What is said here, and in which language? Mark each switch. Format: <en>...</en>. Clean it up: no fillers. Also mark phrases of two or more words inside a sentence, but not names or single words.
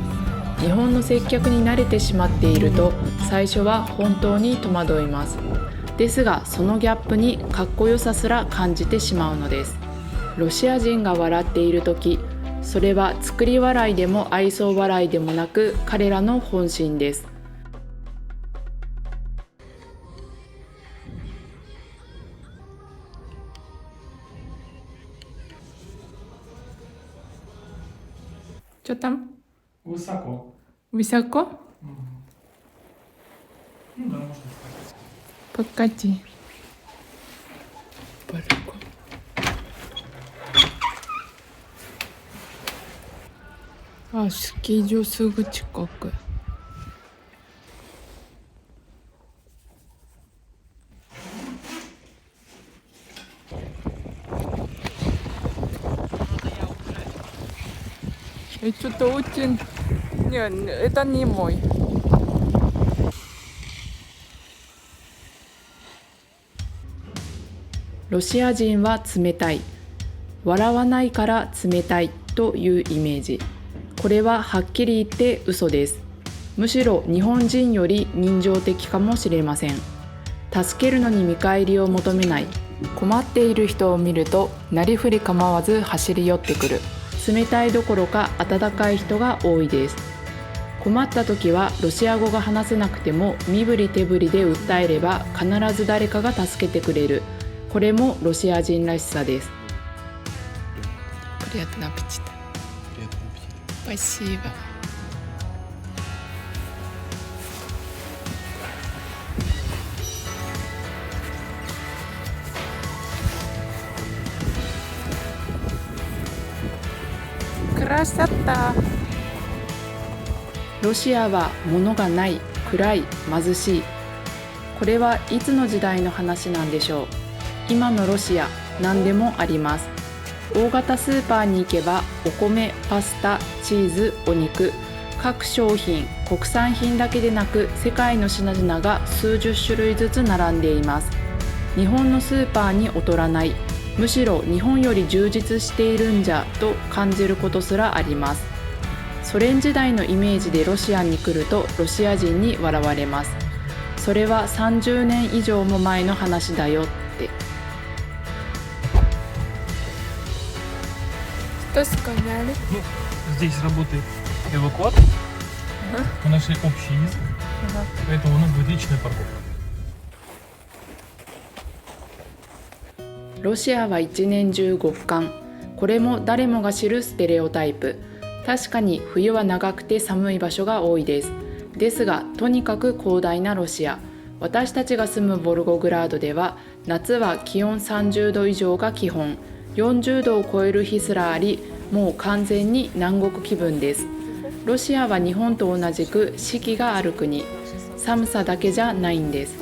<ja>日本の接客に慣れてしまっていると最初は本当に戸惑います。ですがそのギャップにかっこよさすら感じてしまうのです。ロシア人が笑っている時、それは作り笑いでも愛想笑いでもなく彼らの本心です。</ja> <ru>Что там? Высоко. Высоко? Ну да, можно сказать. Покати. Балкон. А,</ru> <ja>スキー場すぐ近く。</ja> <ru>Что-то очень... Нет, это не мой.</ru> <ja>ロシア人は冷たい。笑わないから冷たいというイメージ。これははっきり言って嘘です。むしろ日本人より人情的かもしれません。助けるのに見返りを求めない。困っている人を見るとなりふり構わず走り寄ってくる。冷たいどころか温かい人が多いです。困った時はロシア語が話せなくても身振り手振りで訴えれば必ず誰かが助けてくれる。これもロシア人らしさです。</ja> <ru>Приятного аппетита. Спасибо. Красота.</ru> <ja>ロシアは物がない、暗い、貧しい。これはいつの時代の話なんでしょう。今のロシア、何でもあります。大型スーパーに行けばお米、パスタ、チーズ、お肉、各商品、国産品だけでなく世界の品々が数十種類ずつ並んでいます。日本のスーパーに劣らない、むしろ日本より充実しているんじゃと感じることすらあります。ソ連時代のイメージでロシアに来るとロシア人に笑われます。それは30年以上も前の話だよって。</ja> <ru>Что сказали? Ну, здесь работает эвакуатор. Мы нашли общий язык, поэтому у нас будет личная парковка.</ru> <ja>ロシアは一年中極寒。これも誰もが知るステレオタイプ。確かに冬は長くて寒い場所が多いです。ですが、とにかく広大なロシア。私たちが住むボルゴグラードでは、夏は気温30度以上が基本、40度を超える日すらあり、もう完全に南国気分です。ロシアは日本と同じく四季がある国。寒さだけじゃないんです。</ja>